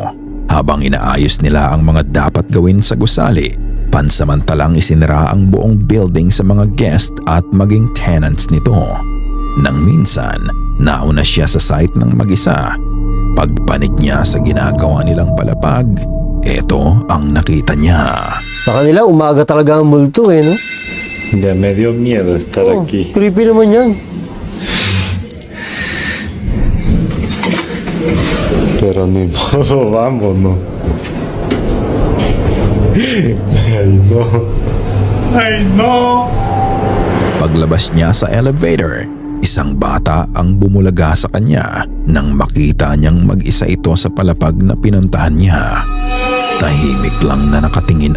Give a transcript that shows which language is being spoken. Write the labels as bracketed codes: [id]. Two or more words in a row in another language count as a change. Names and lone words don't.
[tl] Habang inaayos nila ang mga dapat gawin sa gusali, pansamantalang isinara ang buong building sa mga guest at maging tenants nito. Nang minsan, nauna siya sa site ng mag-isa. Pagpanik niya sa ginagawa nilang palapag, ito ang nakita niya. Sa kanila, umaga talaga ang multo, no? [es] Ya me dio miedo estar aquí. [tl] Creepy naman yan. [es] Pero ni modo, vámonos. Ay, no. [tl] Paglabas niya sa elevator, isang bata ang bumulaga sa kanya nang makita niyang mag-isa ito sa palapag na pinuntahan niya. Tahimik lang na nakatingin ang